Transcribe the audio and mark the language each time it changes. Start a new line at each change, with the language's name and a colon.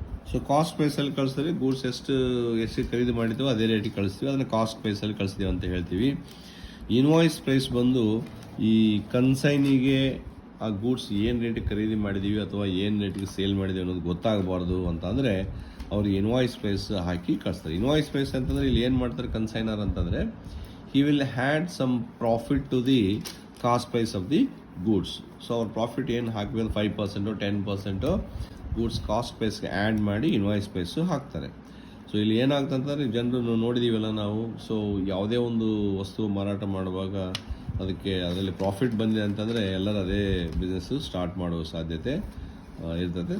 Kannada: So cost ಪ್ರೈಸಲ್ಲಿ ಕಳಿಸಿದ್ರೆ goods ಎಷ್ಟು ಖರೀದಿ ಮಾಡಿದ್ದೀವೋ ಅದೇ ರೇಟಿಗೆ ಕಳಿಸ್ತೀವಿ, ಅದನ್ನು ಕಾಸ್ಟ್ ಪ್ರೈಸಲ್ಲಿ ಕಳಿಸ್ತೀವಿ ಅಂತ ಹೇಳ್ತೀವಿ. ಇನ್ವಾಯ್ಸ್ ಪ್ರೈಸ್ ಬಂದು ಈ ಕನ್ಸೈನಿಗೆ ಆ ಗೂಡ್ಸ್ ಏನು ರೇಟಿಗೆ ಖರೀದಿ ಮಾಡಿದ್ದೀವಿ ಅಥವಾ ಏನು ರೇಟಿಗೆ ಸೇಲ್ ಮಾಡಿದ್ದೀವಿ ಅನ್ನೋದು ಗೊತ್ತಾಗಬಾರ್ದು ಅಂತಂದರೆ ಅವ್ರಿಗೆ ಇನ್ವಾಯ್ಸ್ ಪ್ರೈಸ್ ಹಾಕಿ ಕಳಿಸ್ತಾರೆ. ಇನ್ವಾಯ್ಸ್ ಪ್ರೈಸ್ ಅಂತಂದರೆ ಇಲ್ಲಿ ಏನು ಮಾಡ್ತಾರೆ ಕನ್ಸೈನರ್ ಅಂತಂದರೆ
English: he will add some profit to the cost price of the goods.
Kannada: So ಅವ್ರ ಪ್ರಾಫಿಟ್ ಏನು ಹಾಕಬೇಕು 5% 10% ಗೂಡ್ಸ್ ಕಾಸ್ಟ್ ಪ್ರೈಸ್ಗೆ ಆ್ಯಡ್ ಮಾಡಿ ಇನ್ವಾಯ್ಸ್ ಪ್ರೈಸು ಹಾಕ್ತಾರೆ. ಸೊ ಇಲ್ಲಿ ಏನಾಗ್ತದೆ ಅಂತಂದರೆ ಜನರು ನೋಡಿದ್ದೀವಲ್ಲ ನಾವು, ಸೊ ಯಾವುದೇ ಒಂದು ವಸ್ತು ಮಾರಾಟ ಮಾಡುವಾಗ ಅದಕ್ಕೆ ಅದರಲ್ಲಿ ಪ್ರಾಫಿಟ್ ಬಂದಿದೆ ಅಂತಂದರೆ ಎಲ್ಲರೂ ಅದೇ ಬಿಸ್ನೆಸ್ಸು ಸ್ಟಾರ್ಟ್ ಮಾಡುವ ಸಾಧ್ಯತೆ ಇರ್ತದೆ.